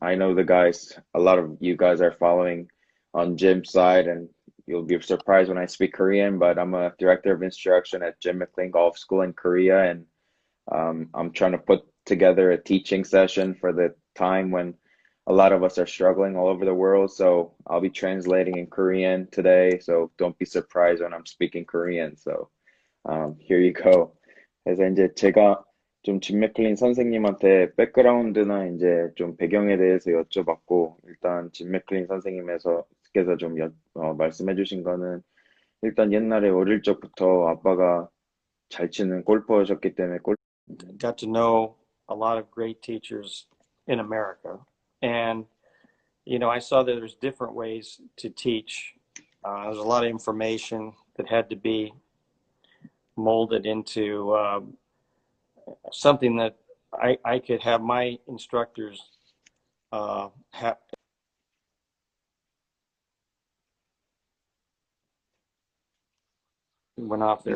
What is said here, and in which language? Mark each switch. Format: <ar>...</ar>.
<en>I know the guys, a lot of you guys are following on Jim's side, and you'll be surprised when I speak Korean, but I'm a director of instruction at 짐맥클린 Golf School in Korea, and I'm trying to put together a teaching session for the time when a lot of us are struggling all over the world. So I'll be translating in Korean today, so don't be surprised when I'm speaking Korean. So here you go.</en> <ko>그래서 이제 제가 좀 짐맥클린 선생님한테 백그라운드나 이제 좀 배경에 대해서 여쭤봤고, 일단 짐맥클린 선생님께서 좀 말씀해 주신 거는 일단 옛날에 어릴 적부터 아빠가 잘 치는 골퍼셨기 때문에</ko> <en>Got to know a lot of great teachers in America. And, I saw that there's different ways to teach. There's a lot of information that had to be molded into something that I could have my instructors have went off there.</en>